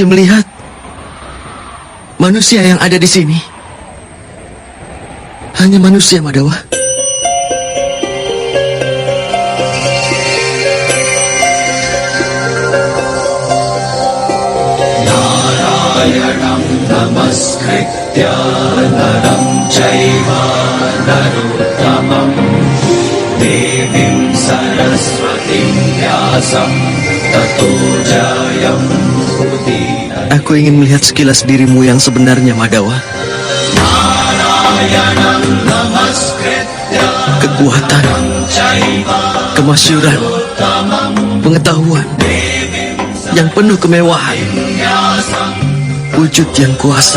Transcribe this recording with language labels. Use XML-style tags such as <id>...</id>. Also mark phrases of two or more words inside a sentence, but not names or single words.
<id>melihat manusia yang ada di sini hanya manusia, Madhawa.</id> <sa>Narayanam namaskritya naram chaiva narottamam devim saraswatim vyasam Tato Jayam Udina</sa> <id>Aku ingin melihat sekilas dirimu yang sebenarnya, Madawa.</id> <sa>Narayanam Namaskritya</sa> <id>Kekuatan, Jaiva kemasyuran, pengetahuan yang penuh kemewahan, wujud yang kuasa.</id>